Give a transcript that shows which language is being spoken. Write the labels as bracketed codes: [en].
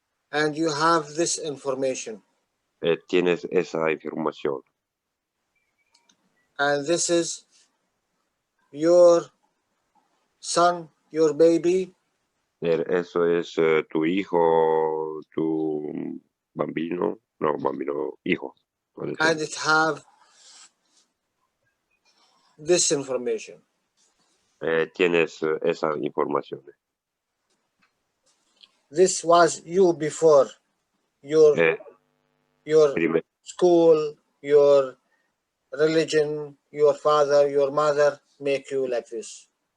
[en] And you have this information. [es] Tienes esa información. [en] And this is your son, your baby. [es] Eso es tu hijo, tu bambino, no, bambino, hijo. puede ser. [en] And it have this information. [es] Tienes esa información. [en] This was you before your [es] Primer- [en] school, your religion, your father, your mother make you like this.